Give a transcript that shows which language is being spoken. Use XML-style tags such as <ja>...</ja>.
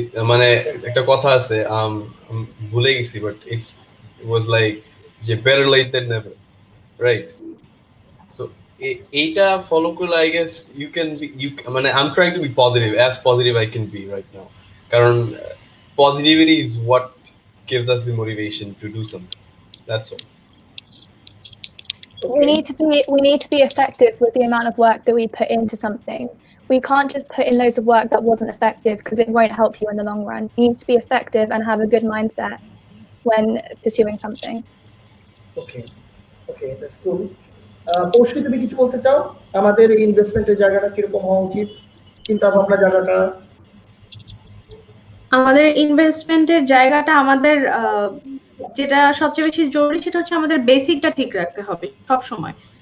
<bn>মানে একটা কথা আছে, ভুলে গেছি,</bn> <en>But it was like যে better late than never, right? So এইটা follow করলে I guess you can be, মানে I am trying to be positive, as positive I can be right now, কারণ positivity is what gives us the motivation to do something. That's all. We need to be effective with the amount of work that we put into something. We can't just put in loads of work that wasn't effective, because it won't help you in the long run. You need to be effective and have a good mindset when pursuing something. Okay, that's cool.</en> <bn>পৌশী, তুমি কিছু বলতে চাও? আমাদের এই ইনভেস্টমেন্টের জায়গাটা কিরকম হওয়া উচিত, চিন্তা ভাবনা জায়গাটা? আমাদের ইনভেস্টমেন্টের জায়গাটা, আমাদের যেটা সবচেয়ে বেশি জরুরি সেটা হচ্ছে আমাদের বেসিকটা ঠিক রাখতে হবে সব সময়।</bn>